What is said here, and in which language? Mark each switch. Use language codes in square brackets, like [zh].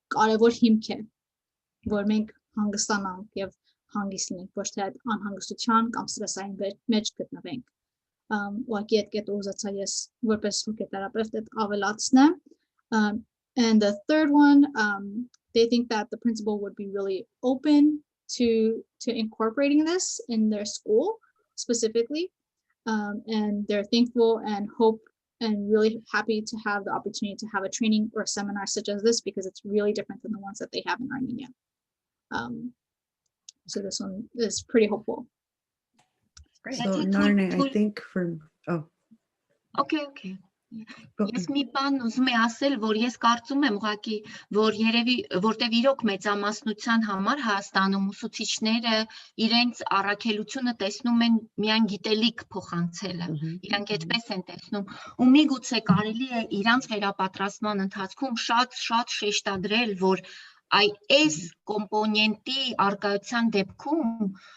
[hy] այդ պատկանելիությունը, ապահով լինելը, հոգեպես ապահով լինելը շատ կարևոր հիմք է, որ մենք հանգստանանք եւ հանգիստ լինենք, ոչ թե այդ անհանգստության կամ ստրեսային մեջ գտնվենք։ Ուղղակի այդ կետը ուզեցա ես որպես հոգեթերապևտ այդ ավելացնեմ։ [en] And the third one, they think that the principal would be really open to incorporating this in their school specifically. And they're thankful and hope and really happy to have the opportunity to have a training or a seminar such as this because it's really different than the ones that they have in Armenia. So this one is pretty hopeful. Great. So Narne, I think Okay. [hy] Ես մի բան ուզում եմ ասել, որ ես կարծում եմ ուղղակի, որ երևի որտեվ իրոք մեծամասնության համար Հայաստանում ուսուցիչները իրենց առաքելությունը տեսնում են միայն գիտելիք փոխանցելը, իրանք այդպես են տեսնում, ու միգուցե կարելի է իրանց վերապատրաստման ընթացքում շատ շեշտադրել, որ այս կոմպոնենտի արկայության դեպքում